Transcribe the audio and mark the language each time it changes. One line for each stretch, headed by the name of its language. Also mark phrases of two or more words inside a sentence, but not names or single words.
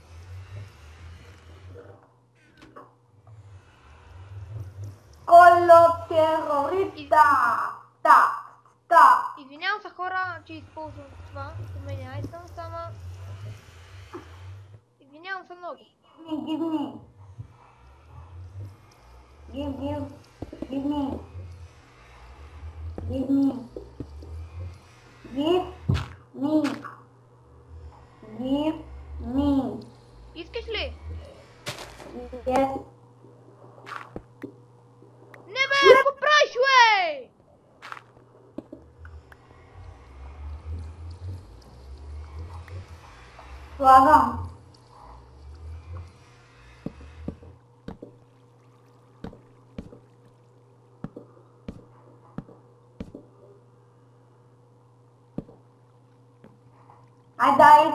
Bulgarian: Коло терориста. Та. Извинявам се хора, че използвам това. От мен, ай съм само. Извинявам се много.
English: Give me. Give me. Give me.
Bulgarian: Искаш ли? Yes. Не бе, какво правиш, бе? Слагам. Ай, дай.